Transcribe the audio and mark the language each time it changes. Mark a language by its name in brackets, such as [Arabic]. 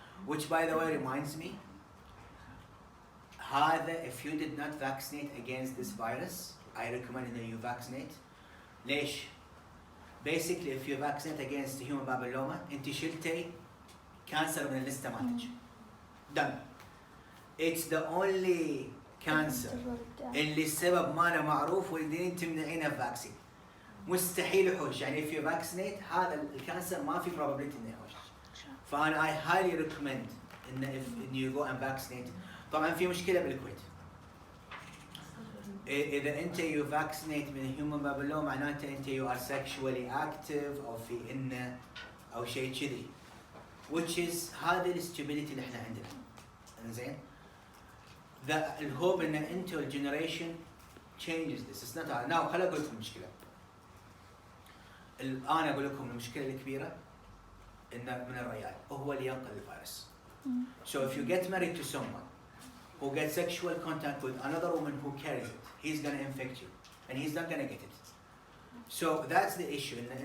[English] Which by the way reminds me, [Arabic] هذا [English] if you did not vaccinate against this virus, I recommend that you vaccinate. [Arabic] ليش؟ [English] Basically, if you vaccinate against the human papilloma, [Arabic] انت شلتي [English] cancer [Arabic] من الليستة مالتك. [English] Done. It's the only cancer [Arabic] اللي السبب ماله معروف وتقدرين تمنعينه بفاكسين. مستحيل يحوش، يعني [English] if you vaccinate [Arabic] هذا الكانسر ما في probability انه يحوش. فانا [English] I highly recommend [Arabic] ان [English] if you go and vaccinate. [Arabic] طبعا في مشكله بالكويت. اذا انت [English] you vaccinate [Arabic] من [English] human papilloma [Arabic] معناته انت [English] you are sexually active [Arabic] او في انه او شيء كذي. [English] which is [Arabic] هذه الستوبيديتي اللي احنا عندنا. انزين؟ الهوب ان انتو الجنريشن [English] changes this. It's not now [Arabic] خليني اقول لكم المشكله. الان اقول لكم المشكله الكبيره انه من الريال وهو اللي ينقل الفيروس. [English] So if you get married to someone who gets sexual contact with another woman who carries it, he's gonna infect you and he's not gonna get it. So that's the issue.